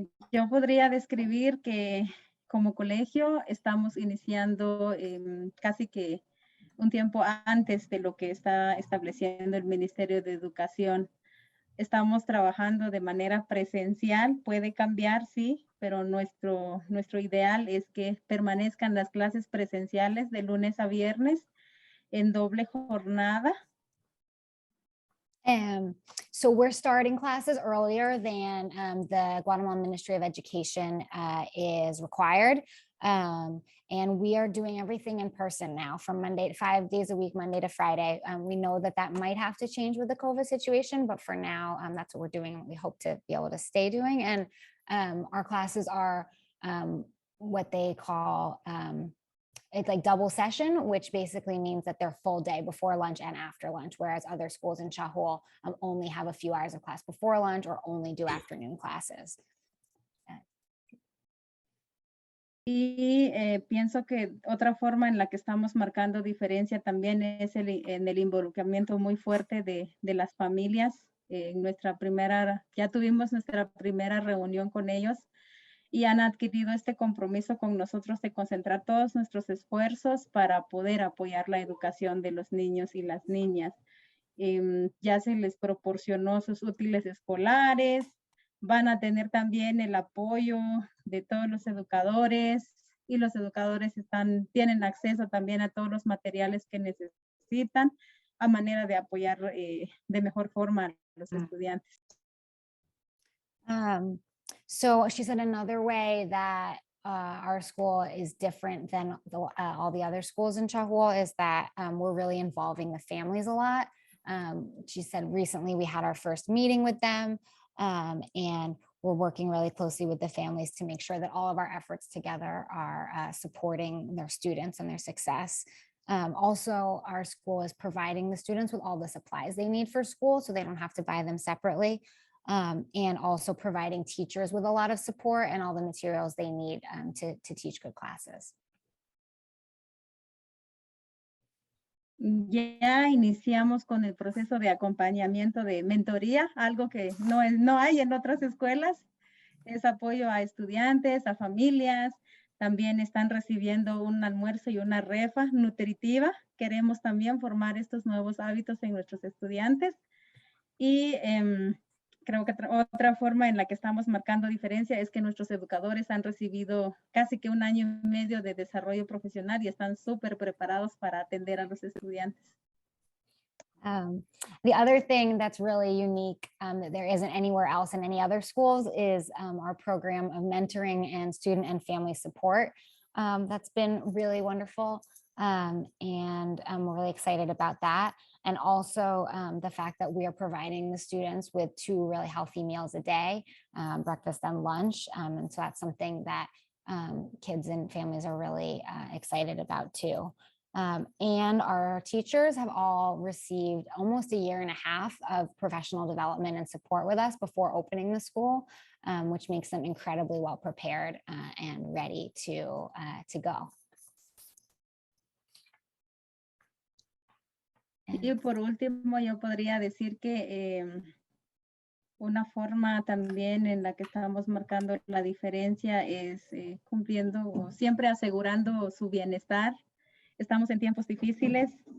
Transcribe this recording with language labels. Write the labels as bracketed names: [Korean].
[Spanish] Yo podría describir que como colegio estamos iniciando casi que un tiempo antes de lo que está estableciendo el Ministerio de Educación. Estamos trabajando de manera presencial, puede cambiar, sí, pero nuestro ideal es que permanezcan las clases presenciales de lunes a viernes en doble jornada. [English] So we're starting classes earlier than the Guatemalan Ministry of Education is required. And we are doing everything in person now from 5 days a week, Monday to Friday. We know that that might have to change with the COVID situation, but for now, that's what we're doing. And we hope to be able to stay doing. And our classes are what they call it's like double session, which basically means that they're full day before lunch and after lunch, whereas other schools in Chahul only have a few hours of class before lunch or only do afternoon classes. [Spanish] Y pienso que otra forma en la que estamos marcando diferencia también es en el involucramiento muy fuerte de las familias. Ya tuvimos nuestra primera reunión con ellos y han adquirido este compromiso con nosotros de concentrar todos nuestros esfuerzos para poder apoyar la educación de los niños y las niñas. Ya se les proporcionó sus útiles escolares, van a tener también el apoyo de todos los educadores, y los educadores tienen acceso también a todos los materiales que necesitan a manera de apoyar de mejor forma a los estudiantes. [English] So she said another way that our school is different than all the other schools in Chahul is that we're really involving the families a lot. She said recently we had our first meeting with them, and we're working really closely with the families to make sure that all of our efforts together are supporting their students and their success. Also, our school is providing the students with all the supplies they need for school, so they don't have to buy them separately. And also providing teachers with a lot of support and all the materials they need to teach good classes. [Spanish] Ya iniciamos con el proceso de acompañamiento de mentoría, algo que no hay en otras escuelas. Es apoyo a estudiantes, a familias. También están recibiendo un almuerzo y una refa nutritiva. Queremos también formar estos nuevos hábitos en nuestros estudiantes. Y creo que otra forma en la que estamos marcando diferencia es que nuestros educadores han recibido casi que 1 año y medio de desarrollo profesional y están súper preparados para atender a los estudiantes. [English] The other thing that's really unique that there isn't anywhere else in any other schools is our program of mentoring and student and family support. That's been really wonderful. And we're really excited about that. And also the fact that we are providing the students with 2 really healthy meals a day, breakfast and lunch. And so that's something that kids and families are really excited about too. And our teachers have all received almost 1.5 years of professional development and support with us before opening the school, which makes them incredibly well prepared and ready to go. [Spanish] Y por último, yo podría decir que una forma también en la que estamos marcando la diferencia es cumpliendo o siempre asegurando su bienestar. Estamos en tiempos difíciles